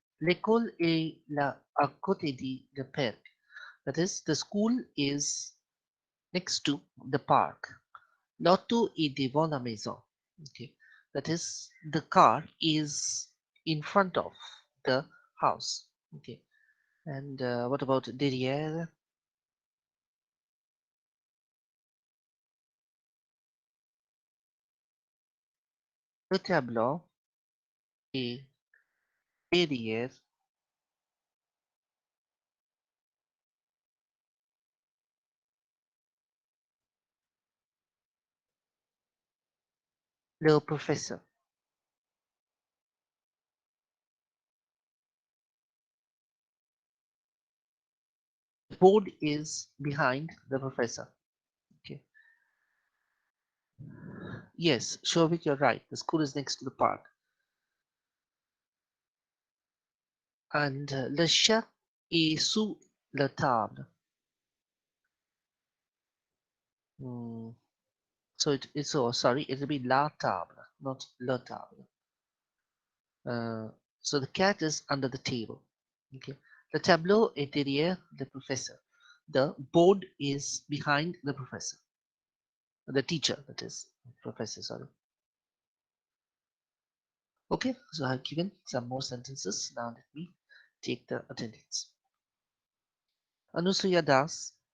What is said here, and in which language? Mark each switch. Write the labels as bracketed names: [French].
[French] L'école est là à côté de le parc. [English] That is, the school is next to the park. [French] L'auto est devant la maison. [English] Okay, that is, the car is in front of the house. Okay, and what about derrière? [French] Le tableau est derrière le professeur. [English] The board is behind the professor. Okay. Yes, Shovik, you're right. The school is next to the park. [French] And le chat est sous la table. Hmm. [English] So it's oh sorry, it'll be la table, not le table. So the cat is under the table. Okay. [French] Le tableau est derrière le professeur. [English] The board is behind the professor. The teacher, that is, professor, sorry. Okay, so I've given some more sentences. Now let me take the attendance. Anusuya Das.